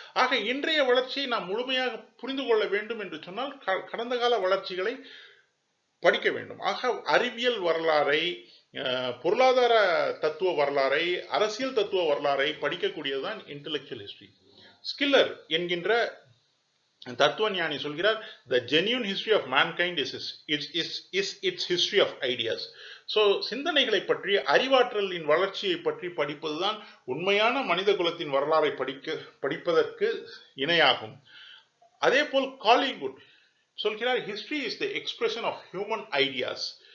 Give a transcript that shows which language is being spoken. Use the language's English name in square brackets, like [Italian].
[Tamil] ஆக இன்றைய வளர்ச்சியை நாம் முழுமையாக புரிந்து கொள்ள வேண்டும் என்று சொன்னால் கடந்த கால வளர்ச்சிகளை படிக்க வேண்டும். ஆக அறிவியல் வரலாறை, பொருளாதார தத்துவ வரலாறை, அரசியல் தத்துவ வரலாறை படிக்கக்கூடியதுதான் இன்டெலெக்சுவல் ஹிஸ்டரி. ஸ்கில்லர் என்கின்ற தத்துவ ஞானி சொல்கிறார், [English] the genuine history of mankind is its history of ideas. [Tamil] So சிந்தனைகளை பற்றி, அறிவாற்றலின் வளர்ச்சியை பற்றி படிப்பதுதான் உண்மையான மனித குலத்தின் வரலாறை படிப்பதற்கு இணையாகும். அதே போல் காலிங்குட் சொல்கிறார், [English] History is the expression of human ideas.